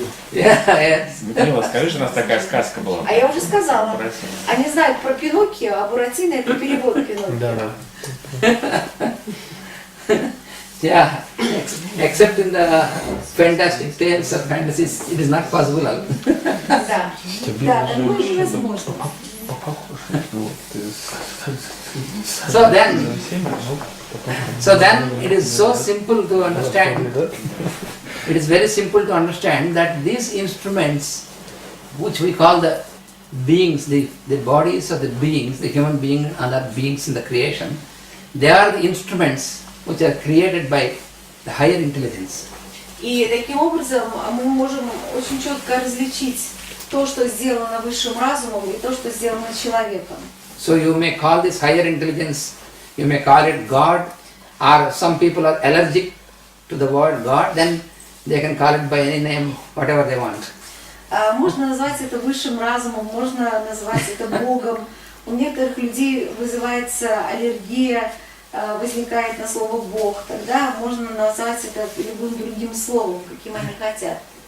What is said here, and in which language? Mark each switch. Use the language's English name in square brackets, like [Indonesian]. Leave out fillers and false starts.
[Russian] Мила, скажи же, у нас такая сказка была. А я уже сказала. Они знают про Пиноккио, а Буратино это перевод Пиноккио. [English] Yeah, except in the fantastic tales of fantasies, it is not possible. [Russian] Да, да, такое невозможно. [English] So then it is so simple to understand. It is very simple to understand that these instruments, which we call the beings, the bodies of the beings, the human being and other beings in the creation, they are the instruments which are created by the higher intelligence. [Russian] И таким образом мы можем очень четко различить то, что сделано высшим разумом, и то, что сделано человеком. [English] So you may call this higher intelligence, you may call it God, or some people are allergic to the word God, then they can call it by any name, whatever they want. [Russian] Можно назвать это высшим разумом, можно назвать это Богом. У некоторых людей вызывается аллергия, возникает на слово Бог, тогда можно назвать это любым другим словом, каким они хотят.